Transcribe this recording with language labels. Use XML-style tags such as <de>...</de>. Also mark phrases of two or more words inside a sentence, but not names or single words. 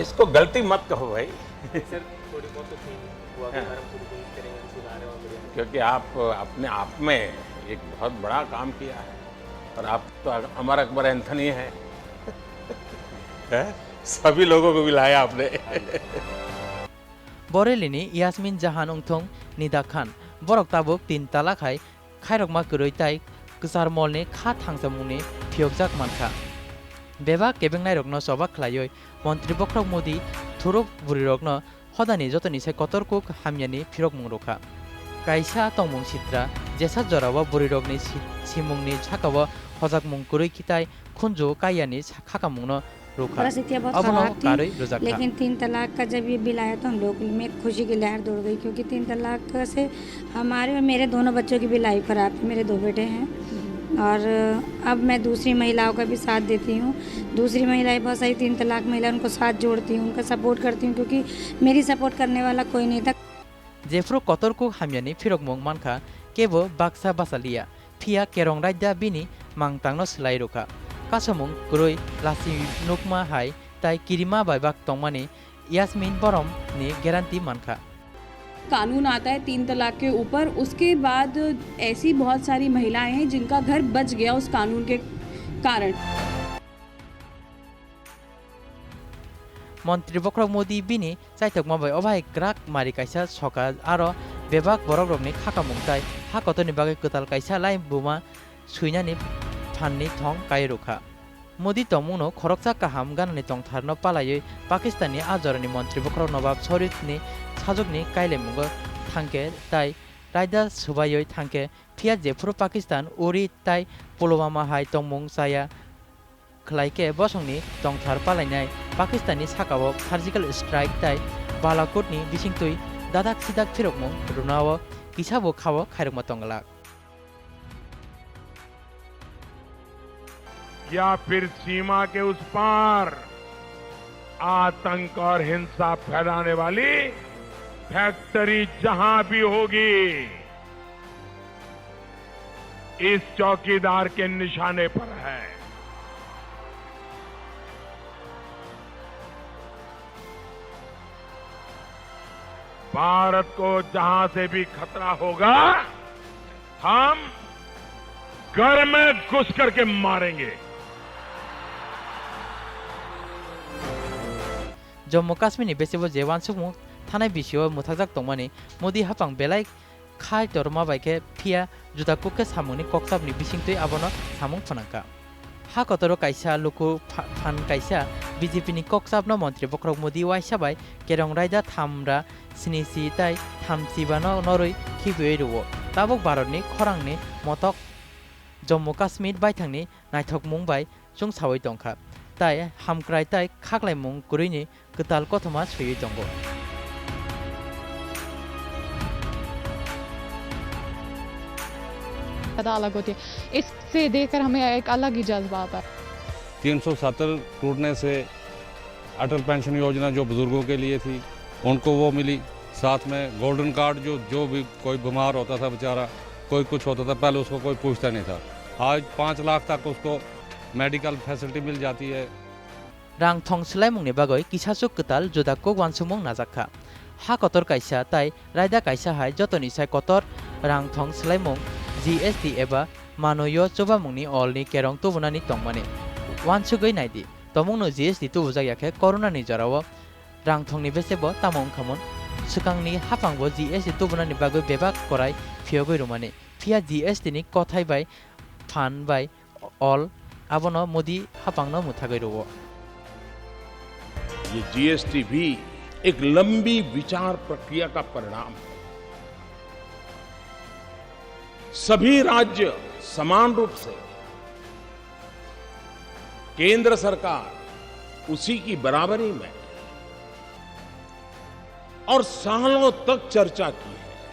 <hi>इसको गलती मत कहो भाई। सर थोड़ी बहुत तो थी, वो अभी हम पूरी कोशिश करेंगे सुधार और बढ़िया, क्योंकि आप अपने आप में एक बहुत बड़ा काम किया है, और आप तो अमर अकबर एंथनी हैं। सभी लोगों को मिलाया आपने।</hi> <brx>बरेलीनि यास्मिन जहान उंथं निदा खान बरक ताबुक 3 तालाखाय खायरकमा गरैताय कसार मलनि खा थांसामुनि फियकजाक मानखा बेबा केबेंनाय रकनो सबा खलायै मन्त्री बख्रक मोदी थुरुक बुरि रकनो हदानि जतनि से कतरकुक हामियानि फिरक मुंगरुखा कायसा तंमुं सित्रा जेसा जराव बुरिरगनि सिमुंनि छाकाव हजाक मुंकुरै किताय खुंजो कायानि खाकामुंनो रोखा</brx> <hi>परिस्थितियाँ बहुत अबनो खराब कारै थी, रोजाखा लेकिन 3 तलाक का जब ये बिल आया तो हम लोग में खुशी की लहर दौड़ गई, क्योंकि 3 तलाक से हमारे और मेरे दोनों बच्चों की भी लाइफ खराब थी। मेरे 2 बेटे हैं और अब मैं दूसरी महिलाओं का भी साथ देती हूँ। दूसरी महिलाएं बहुत सारी 3 तलाक महिला, उनको साथ जोड़ती हूँ, उनका सपोर्ट करती हूँ, क्योंकि मेरी सपोर्ट करने वाला कोई नहीं था।</hi> <brx>जेफ्रो कतरको हामियानि फिरकमुं मानखा केबो बाक्सा बासालिया फिया केरं रायदा बिनि मांतांनो सलाय रोखा कासमुं गुरुय लासि नुकमा हाय ताई किरिमा बायबाक तंगमानि यास्मिन बरम नि गारंटी मानखा</brx> <hi>कानून आता है 3 तलाक के ऊपर, उसके बाद ऐसी बहुत सारी महिलाएं हैं जिनका घर बच गया उस कानून के कारण।</hi> <brx>मंत्री बक्रक मोदी बिनि चाइथक माबाय अबाय ग्राक मारि काइसा सका आरो बेबाक बरकरकनि खाकामुंताय हाकतनि बागै कताल काइसा लाइ बुमा सुइनानि फाननि थं कायरोखा मोदी तमुनो खरकसा काहाम गाननि तंथारनो पालायै पाकिस्ताननि आजरनि मंत्री बक्रक नवाब शरीफनि साजकनि काइलेमुंगो थांके ताय रायदा सुबायै थांके फिया जेफ्रो पाकिस्तान उरि ताय पुलवामा हाय तंमुं साया खलाइके बसंनि तंथार पालायनाय पाकिस्ताननि साकाव</brx> <en>surgical strike</en> <brx>ताय बालाकोटनि बिसिंतुय दादाक सिदाक फिरकमुं रुनाव किसाबो खाव खायरकमा तंगला</brx> <hi>या फिर सीमा के उस पार आतंक और हिंसा फैलाने वाली फैक्ट्री जहां भी होगी इस चौकीदार के निशाने पर है। भारत को जहां से भी खतरा होगा हम घर में घुस करके मारेंगे।</hi> <brx>जम्मू काश्मीरनि बेसेबो जेवान सुबुं थानाय बिसियाव मुथाकजाक तंमानि मोदी हापां बेलाय खाय तरमा बायके फिया जुदा कुके सामुंनि कक्साबनि बिसिंतै आबनो सामुं फनांका हा कतरो काइसा लुकु फान काइसा बीजेपीनि कक्साबनो मंत्री बक्रक मोदी वाइसाबाय केरं रायदा थामरा स्निसि ताय थामसिबानो नरै खिबुयै रुवो ताबक भारतनि खरांनि मतक जम्मू काश्मीर बायथांनि नायथक मुंबाय जों सावै दंखा ताय हामक्राय ताय खाग्लाय मुं गुरैनि गताल कथमा सुयै दंगो</brx> <hi>अलग होती है, इससे देखकर हमें एक अलग ही जज्बा आता है। 370 टूटने से अटल पेंशन योजना जो बुजुर्गों के लिए थी उनको वो मिली, साथ में गोल्डन कार्ड जो भी कोई बीमार होता था बेचारा, कोई कुछ होता था पहले उसको कोई पूछता नहीं था, आज 5 लाख तक उसको</hi> <en>medical facility</en> <hi>मिल जाती है।</hi> <brx>रां थं सलायमुंनि बागै किसासुक कताल जुदाको वानसुमुं नाजाखा हा कतर काइसा ताय रायदा काइसा हाय जतनिसाय कतर रां थं सलायमुं GST एबा मानयो चोबामुंनि अलनि केरं तुबुनानि तंमाने वानसुगै नायदि तमुंनो GST तुबुजायाखे कोरोनानि जराव रां थंनि बेसेबो तामुं खामोन सुकांनि हापांबो GST तुबुनानि बागै बेबाक कराय फियगै रुमाने फिया GST नि कथाय बाय फान बाय अल आबनो मोदी हापांनो मुथागै रुवो</brx> <hi>ये GST भी एक लंबी विचार प्रक्रिया का परिणाम है। सभी राज्य समान रूप से केंद्र सरकार उसी की बराबरी में और सालों तक चर्चा की है।</hi>